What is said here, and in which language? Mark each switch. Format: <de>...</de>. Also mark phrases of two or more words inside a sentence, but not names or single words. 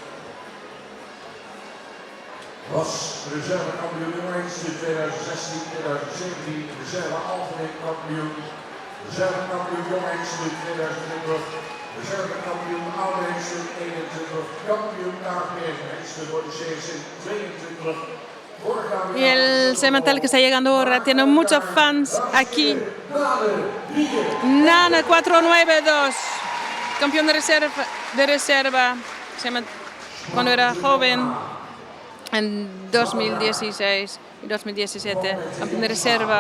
<nl>Was reservekampioen Jongens in 2016, 2017, reserve algemeen kampioen, reservekampioen Jongens in 2020, reservekampioen Oudheens in 21, kampioen KVS voor de CSC 22.</nl> <es>Y el semental que está llegando ahora tiene muchos fans aquí. Nana 492, campeón de reserva cuando era joven en 2016 y 2017, campeón de reserva.</es>